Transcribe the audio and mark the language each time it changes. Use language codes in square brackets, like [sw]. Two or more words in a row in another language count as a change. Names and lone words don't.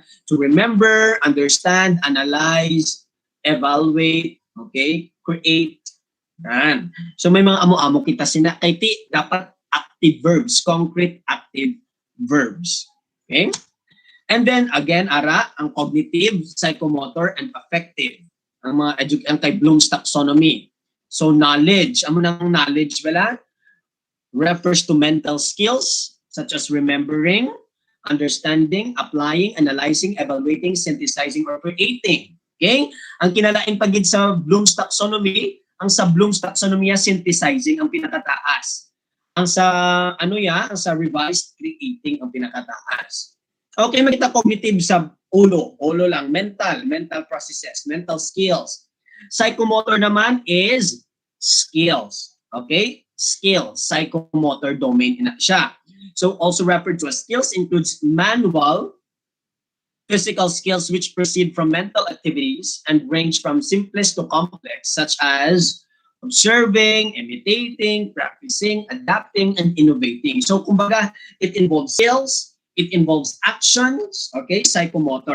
[en] To remember, understand, analyze, evaluate, okay, create. [hil] Yan. So, may mga amo-amo kita kay dapat [en] active verbs, concrete active verbs. [hil] Okay? [en] And then again, ang cognitive, psychomotor, and affective. [hil] Ang ang kay Bloom's taxonomy. So knowledge, amo nang knowledge wala, [en] refers to mental skills such as remembering, understanding, applying, analyzing, evaluating, synthesizing, or creating. Okay? [hil] Ang kinalain pagid sa Bloom's taxonomy, ang sa Bloom's taxonomy synthesizing ang pinakataas. Ang sa revised creating ang pinakataas. [en] Okay, [hil] makita cognitive sa ulo lang, [en] mental processes, mental skills. Psychomotor naman is skills. Okay? Skills, psychomotor domain [hil] na siya. [en] So also referred to as skills includes manual, physical skills which proceed from mental activities and range from simplest to complex, such as observing, imitating, practicing, adapting, and innovating. [hil] So kumbaga, [en] it involves skills, it involves actions, okay, psychomotor.